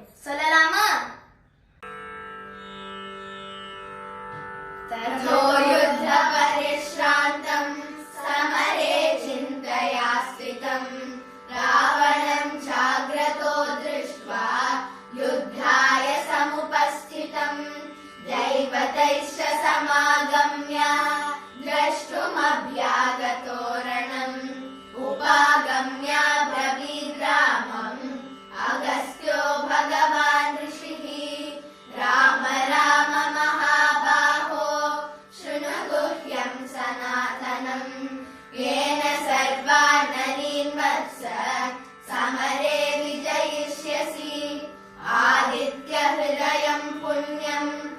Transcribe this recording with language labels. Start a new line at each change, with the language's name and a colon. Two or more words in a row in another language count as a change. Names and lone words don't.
Tamil: சொல்லலாமா?
Sanskrit: ततो युद्ध परिश्रान्तं समरे चिन्तया स्थितम् रावणं जाग्रतो दृष्ट्वा युद्धाय समुपस्थितम् दैवतैश्च समागम्य द्रष्टुमभ्यागतो रणम् उपागम्य ब्रवीद्रामम् अगस्त्यो भगवान् ऋषिः राम राम महाबाहो शृणु गुह्यं सनातनम् येन सर्वान् नरीन् वत्स समरे विजयिष्यसि आदित्य हृदयं पुण्यम्